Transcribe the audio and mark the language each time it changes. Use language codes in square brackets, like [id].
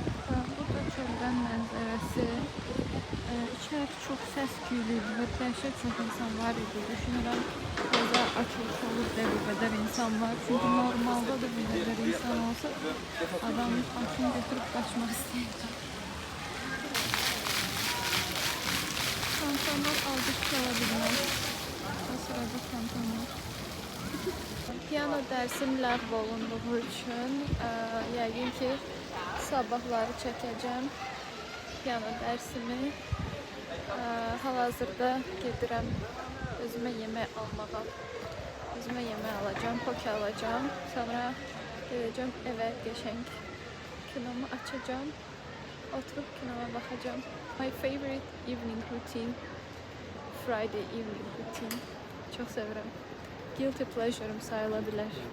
[az] Bu da çöldən mənzərəsi. İçəri çox səs-küylüydü və dəhşət çox insan var idi. Düşünürəm, burada açılış olur, bu qədər insan var. Çünki normalda da bu qədər insan olsa, adam başını götürüb qaçmaq istəyəcək. Fantomlar aldık çala bilməz. O sırada fantomlar. Piyano dərsim ləğv olunduğu üçün yəqin ki, sabahları çəkəcəm piyano dərsimi. Hal-hazırda gedirəm özümə yemək almağa. Özümə yemək alacağım, poke alacağım. Sonra gedəcəm evə qəşəng kinomu açacağım. Oturub kinoma baxacağım. [en] My favorite evening routine, Friday evening routine. [az] Çox sevirəm. Guilty pleasure'ım sayıla bilər.